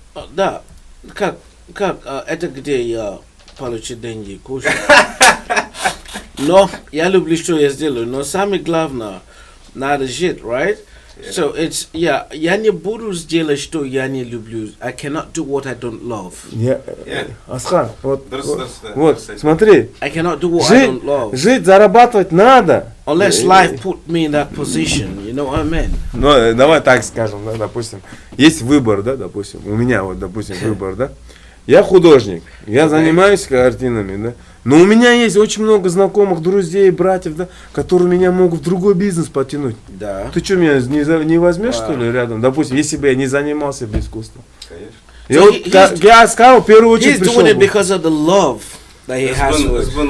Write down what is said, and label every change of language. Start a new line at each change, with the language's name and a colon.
Russian: Да. Как это где я получу деньги, кушаю. Но я люблю, что я сделаю. Но самое главное, надо жить, right? So it's, я не буду сделать, что я не люблю.
English: I cannot do what I don't love.
Russian: Асхан, вот
English: Understand.
Russian: смотри.
English: I cannot do what I don't love.
Russian: Жить, зарабатывать надо.
English: Unless life put me in that position, you know what I mean?
Russian: Ну, давай так скажем, да, допустим. Есть выбор, да, допустим. У меня вот, допустим, выбор, да. Я художник, я занимаюсь картинами, да. Но у меня есть очень много знакомых, друзей, братьев, да, которые меня могут в другой бизнес потянуть. Да. Ты что, меня не возьмешь, что ли, рядом? Допустим, если бы я не занимался бы искусством. Конечно. Я сказал, в первую очередь,
English: He's doing it because of the love that he has for it.